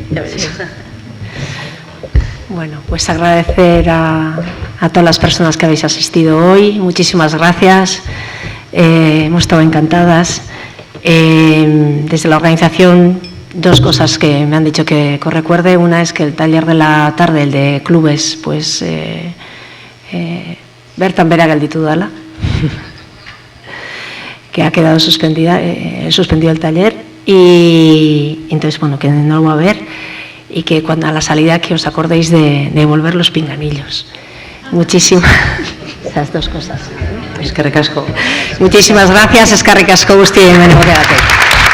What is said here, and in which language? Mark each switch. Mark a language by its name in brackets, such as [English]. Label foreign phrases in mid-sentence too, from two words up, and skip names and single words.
[Spanish] Bueno, pues agradecer a todas las personas que habéis asistido hoy. Muchísimas gracias. Hemos estado encantadas. Desde la organización, dos cosas que me han dicho que recuerde. Una es que el taller de la tarde, el de clubes, pues [Basque] bertan bera gelditu dela, [Spanish] que ha quedado suspendido el taller, y entonces, bueno, que no lo va a ver, y que cuando a la salida que os acordéis de devolver los pinganillos. Muchísimas, esas dos cosas. [Basque] Eskerrik asko. [Spanish] Muchísimas gracias, [Basque] eskerrik asko guztiei.